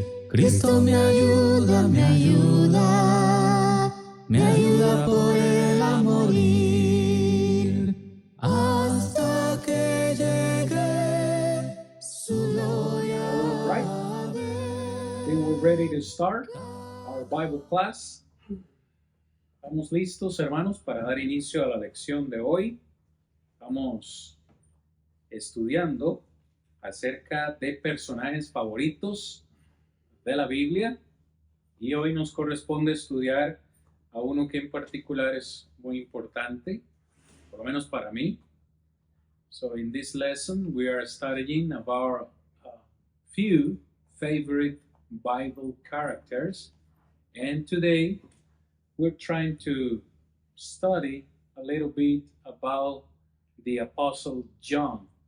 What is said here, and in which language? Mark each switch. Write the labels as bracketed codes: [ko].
[es] Cristo me ayuda, me ayuda, me ayuda por Él a morir. Hasta que llegue su gloria. [en] All right. I think we're ready to start our Bible class. [es] Estamos listos, hermanos, para dar inicio a la lección de hoy. Estamos estudiando acerca de personajes favoritos de la Biblia y hoy nos corresponde estudiar a uno que en particular es muy importante, por lo menos para mí. [en] So in this lesson we are studying about a few favorite Bible characters, and today we're trying to study a little bit about the Apostle John.